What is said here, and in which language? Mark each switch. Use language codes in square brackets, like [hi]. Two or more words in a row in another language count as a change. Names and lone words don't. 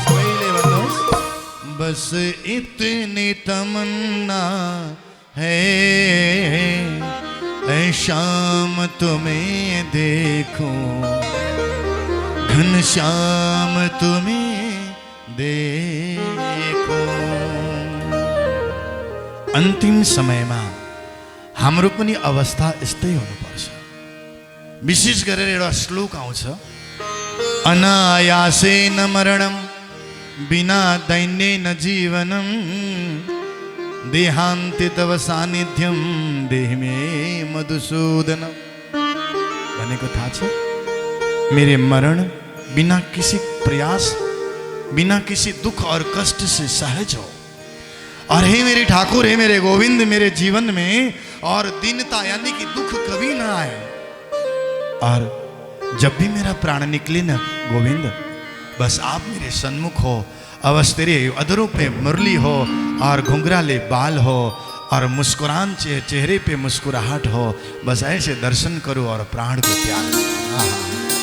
[hi] सोइले बंदो, बस इतनी तमन्ना है, ऐ शाम तुम्हें देखो, घनश्याम तुम्हें देखो। [ne] अंतिम समयमा हाम्रो पनि अवस्था यस्तै हुनुपर्छ। विशेष गरेर एउटा श्लोक आउँछ, [sa] अनायासेन मरणं बिना दैन्येन जीवनं, देहान्ते तव सान्निध्यं देहि मे मधुसूदनम। [ne] भनेको थाहा छ, [hi] मेरे मरण बिना किसी प्रयास, बिना किसी दुख और कष्ट से सहज हो। और हे मेरे ठाकुर, हे मेरे गोविंद, मेरे जीवन में और दीनता यानी कि दुख कभी ना आए। और जब भी मेरा प्राण निकले ना गोविंद, बस आप मेरे सन्मुख हो, अवश्य तेरे अधरों पे मुरली हो और घुंघराले बाल हो और मुस्कुरान चेहरे पे मुस्कुराहट हो, बस ऐसे दर्शन करो और प्राण को त्याग।